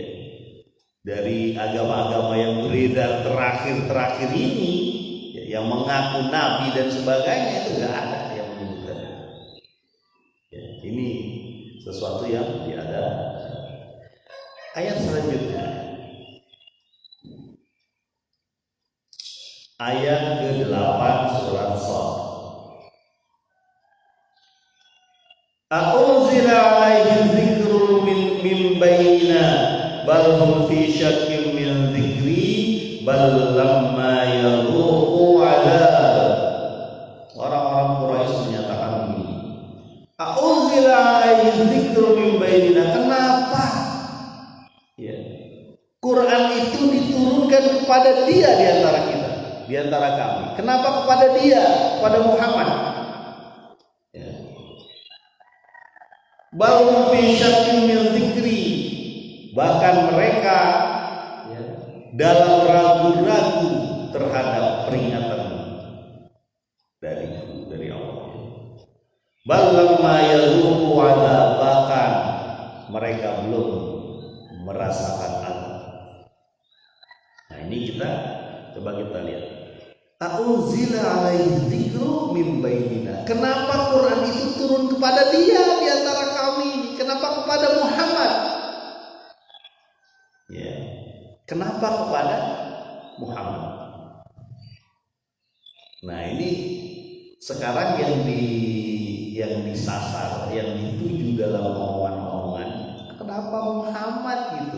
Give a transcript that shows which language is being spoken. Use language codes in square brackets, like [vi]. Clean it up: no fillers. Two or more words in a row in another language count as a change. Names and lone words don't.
[id] Dari agama-agama yang beredar terakhir-terakhir ini, ya, yang mengaku nabi dan sebagainya itu enggak ada yang menyebutkan. Ya, ini sesuatu yang tiada. Ayat selanjutnya. Ayat ke-8 surat Shad. [ar] أأنزل عليه ذكر من بيننا بل هم في شك من ذكري بل لما يذوقوا عذاب. [id] Orang-orang Quraisy menyatakan ini. [ar] أأنزل عليه ذكر من بيننا. [id] Kenapa? Ya. Quran itu diturunkan kepada dia di antara kita. Di antara kami. Kenapa kepada dia, kepada Muhammad? Ya. Bahwa [ar] في شك من ذكري, [id] bahkan mereka ya, dalam ragu-ragu terhadap peringatan dari Allah. [ar] بل لما يذوقوا عذاب, [id] bahkan mereka belum merasakan azab. Nah ini coba kita lihat. [ar] أأنزل عليه ذكر من بيننا. [id] Kenapa Quran itu turun kepada dia di antara kami? Kenapa kepada Muhammad? Ya. Kenapa kepada Muhammad? Nah, ini sekarang yang disasar, yang dituju dalam omongan-omongan, kenapa Muhammad gitu?